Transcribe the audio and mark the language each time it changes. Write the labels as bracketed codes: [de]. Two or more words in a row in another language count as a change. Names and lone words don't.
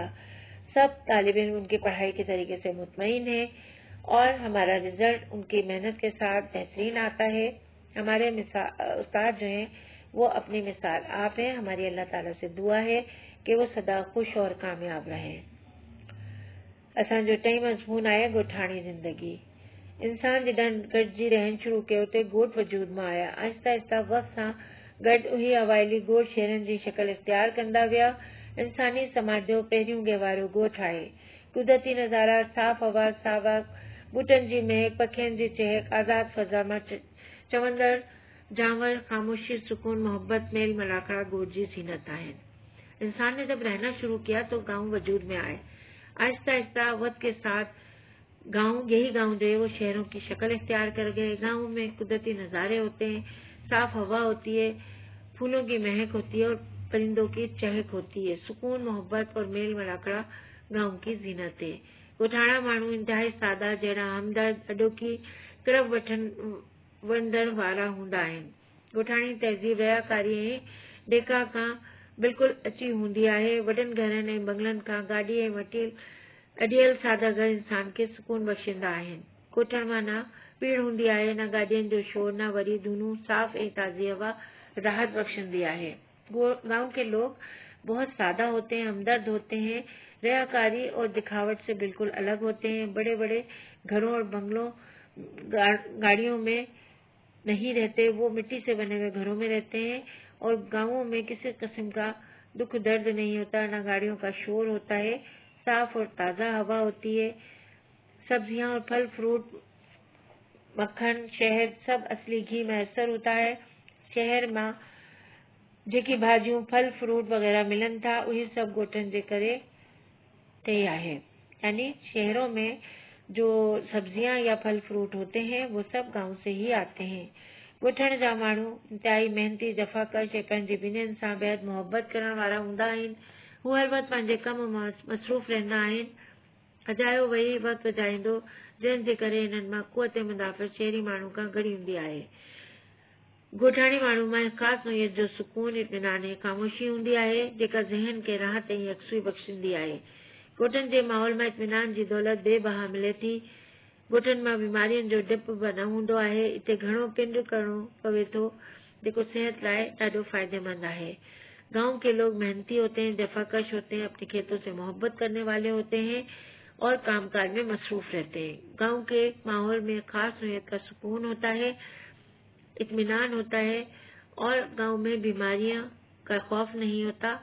[ur] سب طالب علم ان کی پڑھائی کے طریقے سے مطمئن ہے اور ہمارا رزلٹ ان کی محنت کے ساتھ بہترین آتا ہے. ہمارے استاد جو ہیں وہ اپنی مثال آپ ہیں. ہماری اللہ تعالیٰ سے دعا ہے کہ وہ سدا خوش اور کامیاب رہیں. [sd] असांजो टई मज़मून आहे ॻोठाणी ज़िंदगी। इंसान जॾहिं गॾिजी रहण शुरू कयो त ॻोठ वजूद में आया। आहिस्ता आहिस्ता वक़्त सां गॾु उहे अवाइली ॻोठ शहरनि जी शक्ल इख्तियार कंदा विया। इंसानी समाज जो पहिरियों गहवारो ॻोठ आहे। कुदरती नज़ारा, साफ़ हवा, सावा ॿूटनि जी महक, पखियुनि जी चहक, आज़ाद फ़ज़ा मां चवंदड़ जानवर, ख़ामोशी, सुकून, मोहब्बत, मेल मलाक़ा ॻोठ जी ज़ीनत आहिनि। [ur] انسان نے جب رہنا شروع کیا تو گاؤں وجود میں آئے۔ آہستہ آہستہ وقت کے ساتھ یہی گاؤں جو ہے وہ شہروں کی شکل اختیار کر گئے. گاؤں میں قدرتی نظارے ہوتے ہیں، صاف ہوا ہوتی ہے، پھولوں کی مہک ہوتی ہے اور پرندوں کی چہک ہوتی ہے. سکون، محبت اور میل ملاکڑا گاؤں کی زینت ہے. [sd] ॻोठाणा माण्हू इंतहाई सादा, जहिड़ा हमदर्द, अॾोकी, किरब वठंदड़ वारा हूंदा आहिनि। ॻोठाणी तहज़ीब रयाकारी ऐं ॾेका खां बिल्कुलु अची हूंदी आहे। वॾनि घरनि ऐं बंगलनि खां गाॾी ऐं अॾियल सादा घर इंसान खे सुकून बख़्शींदा आहिनि। कोठनि मां न भीड़ हूंदी आहे, न गाॾियुनि जो शोर, न वरी धूनूं। साफ़ ऐं ताज़ी हवा राहत बख्शंदी आहे। [ur] گاؤں کے لوگ بہت سادہ ہوتے ہیں، ہمدرد ہوتے ہیں، ریاکاری اور دکھاوٹ سے بالکل الگ ہوتے ہیں. بڑے بڑے گھروں اور بنگلوں، گاڑیوں میں نہیں رہتے، وہ مٹی سے بنے ہوئے گھروں میں رہتے ہیں. اور گاؤں میں کسی قسم کا دکھ درد نہیں ہوتا، نہ گاڑیوں کا شور ہوتا ہے. صاف اور تازہ ہوا ہوتی ہے. سبزیاں اور پھل فروٹ، مکھن، شہد، سب اصلی گھی میسر ہوتا ہے. [sd] शहर में जेकी भाजियूं, फल फ्रूट वगैरह मिलन था, वही सब ॻोठनि जे करे ते आहे। [ur] یعنی شہروں میں جو سبزیاں یا پھل فروٹ ہوتے ہیں وہ سب گاؤں سے ہی آتے ہیں. [sd] ॻोठण जा माण्हू इंतहाई मेहनती, जफ़ाकश ऐं पंहिंजी ॿिन्हिनि सां बेहद मोहब्बत करण वारा हूंदा आहिनि। हू हर वक़्तु पंहिंजे कम मां मसरूफ़ रहंदा आहिनि। अजायो वेही वक़्तु गुज़ारींदो, जंहिंजे करे हिननि मां क़ुवत मुदाफ़त शहरी माण्हू खां घणी हूंदी आहे। ॻोठाणी माण्हू में ख़ासि नोयत जो सुकून, इत्मीनान ऐं ख़ामोशी हूंदी आहे, जेका ज़हन खे राहत ऐं यकसूई बख़्शींदी आहे। ॻोठनि जे माहौल में इत्मीनान जी दौलत बेबहा मिले थी। ॻोठनि मां बीमारियुनि जो डपु बि न हूंदो आहे। इते घणो पिंड करणो पवे थो, जेको सेहत लाइ ॾाढो फ़ाइदेमंद आहे। [ur] گاؤں کے لوگ محنتی ہوتے ہیں، جفاکش ہوتے ہیں، اپنے کھیتوں سے محبت کرنے والے ہوتے ہیں اور کام کاج میں مصروف رہتے ہیں. گاؤں کے ماحول میں خاص نوعیت کا سکون ہوتا ہے، اطمینان ہوتا ہے اور گاؤں میں بیماریاں کا خوف نہیں ہوتا.